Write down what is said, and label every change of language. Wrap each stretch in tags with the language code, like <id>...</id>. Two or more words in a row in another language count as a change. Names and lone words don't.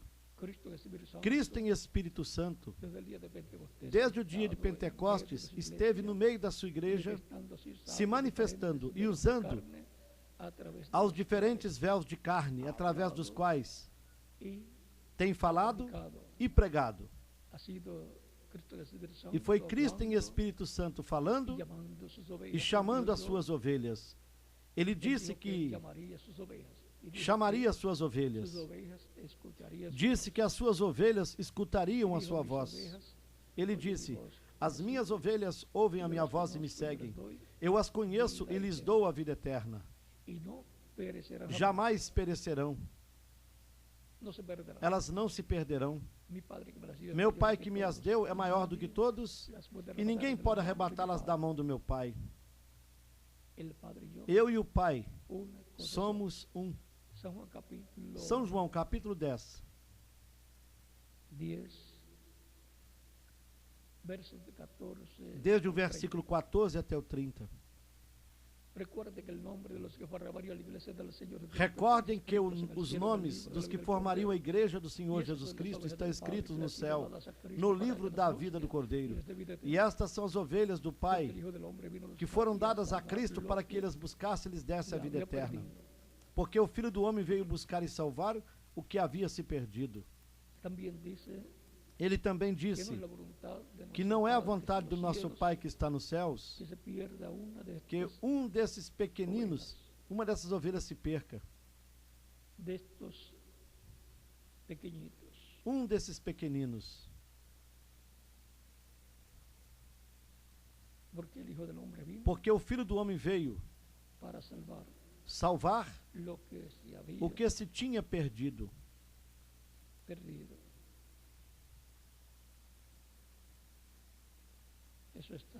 <pt>Cristo em Espírito Santo, desde o dia de Pentecostes, esteve no meio da sua igreja, se manifestando e usando aos diferentes véus de carne, através dos quais tem falado</pt> <es>predicado.</es> <pt>e pregado.</pt> <es>Ha sido Cristo el Espíritu Santo</es> <pt>E foi Cristo em</pt> <es>hablando</es> <pt>Espírito Santo</pt> <es>y</es> <pt>falando</pt> <es>llamando sus ovejas.</es> <pt>e chamando as</pt> <es>Dios</es> <pt>suas ovelhas. Ele</pt> <es>dijo</es> <pt>disse</pt> <es>que</es> <pt>que</pt> <es>llamaría sus ovejas. Y dijo</es> <pt>chamaria que as suas ovelhas.</pt> <es>sus ovejas escucharían su</es> <pt>Disse que as suas ovelhas escutariam a</pt> <es>voz.</es> <pt>sua</pt> <es>Dijo,</es> <pt>voz.</pt> <es>mis ovejas</es> <pt>Ele</pt> <es>oyen mi</es> <pt>disse:</pt> <es>voz.</es> <pt>as minhas ovelhas ouvem a minha voz e me seguem. Eu as conheço e lhes dou a vida eterna.</pt> <es>Y no perecerán.</es> <pt>Jamais perecerão.</pt> <es>No se perderán.</es> <pt>Elas não se perderão.</pt> <es>Mi Padre que me las dio es</es> <pt>Meu</pt> <es>mayor</es> <pt>Pai</pt> <es>que</es> <pt>que me as</pt> <es>todos,</es> <pt>deu é</pt> <es>y</es> <pt>maior do</pt> <es>nadie</es> <pt>que todos,</pt> <es>las puede</es> <pt>e ninguém</pt> <es>arrebatar</es> <pt>pode</pt> <es>de la mano de mi</es> <pt>arrebatá-las da</pt> <es>Padre.</es> <pt>mão do meu Pai.</pt> <es>El Padre y yo,</es> <pt>Eu e o Pai</pt> <es>una cosa</es> <pt>somos um.</pt> <es>San Juan capítulo</es> <pt>São João, capítulo 10,</pt> <es>10, versos de 14.</es> <pt>desde o versículo 14 até o 30.</pt> <es>Recuerde que el nombre de los que formarían la iglesia del Señor Jesucristo</es> <pt>Recordem que</pt> <es>están escritos en el</es> <pt>os</pt> <es>cielo</es> <pt>nomes</pt> <es>del libro</es> <pt>dos</pt> <es>del</es> <pt>que</pt> <es>Cordero.</es> <pt>formariam a igreja do Senhor</pt> <es>Y estas</es> <pt>Jesus</pt> <es>son las</es> <pt>Cristo</pt> <es>ovejas</es> <pt>estão</pt> <es>del Padre</es> <pt>escritos</pt> <es>que</es> <pt>no</pt> <es>han sido</es> <pt>céu,</pt> <es>dadas a Cristo</es> <pt>no</pt> <es>para</es> <pt>livro</pt> <es>que</es> <pt>da</pt> <es>nos</es> <pt>vida do</pt> <es>guste</es> <pt>Cordeiro.</pt> <es>y les dé vida</es> <pt>E</pt> <es>eterna.</es> <pt>estas são as ovelhas do</pt> <es>Porque</es> <pt>Pai,</pt> <es>el Hijo del Hombre vino a</es> <pt>que</pt> <es>buscar</es> <pt>foram</pt> <es>y a</es> <pt>dadas a</pt> <es>salvar</es> <pt>Cristo</pt> <es>lo</es> <pt>para que</pt> <es>que</es> <pt>eles buscassem e lhes desse a</pt> <es>se</es> <pt>vida</pt> <es>había</es> <pt>eterna.</pt> <es>perdido.</es> <pt>Porque o Filho do Homem veio buscar e salvar o que havia se perdido.</pt> <es>También dice</es> <pt>Ele também</pt> <es>que no</es> <pt>disse</pt> <es>es la voluntad de</es> <pt>que</pt> <es>nuestro</es> <pt>não é a</pt> <es>Padre que</es> <pt>vontade</pt> <es>está</es> <pt>do</pt> <es>en los</es> <pt>nosso</pt> <es>cielos</es> <pt>Pai que está nos céus</pt> <es>que se pierda una de</es> <pt>que</pt> <es>estas</es> <pt>desses pequeninos, uma dessas ovelhas se perca.</pt> <es>de estos pequeñitos.</es> <pt>Desses pequeninos.</pt> <es>Porque el Hijo del Hombre vino</es> <pt>Porque o Filho do Homem veio</pt> <es>para salvar lo que se había</es> <pt>o que se tinha perdido.</pt> <es>perdido. Eso está</es>